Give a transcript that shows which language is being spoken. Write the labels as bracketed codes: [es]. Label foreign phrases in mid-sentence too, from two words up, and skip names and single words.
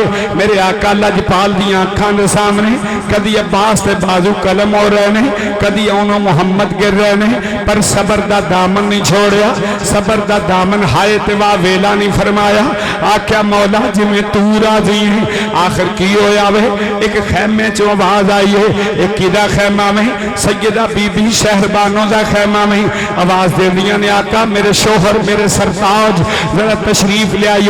[pa] میرے آقا لجپال دیاں آنکھاں دے سامنے کدی عباس تے بازو قلم ہو رہے نے، کدی اونوں محمد گر رہے نے، پر صبر دا دامن نہیں چھوڑیا، صبر دا دامن ہائے تے واہ ویلا نہیں فرمایا۔ آکھیا مولا جی میں تو راضی ہیں۔ آخر کی ہویا وے، ایک خیمے چوں آواز آئی ہے، ایک کدا خیمہ میں سیدہ بی بی شہربانوں دا خیمہ میں آواز دے دیا نے، آقا میرے شوہر میرے سرتاج ذرا تشریف لے آئیو۔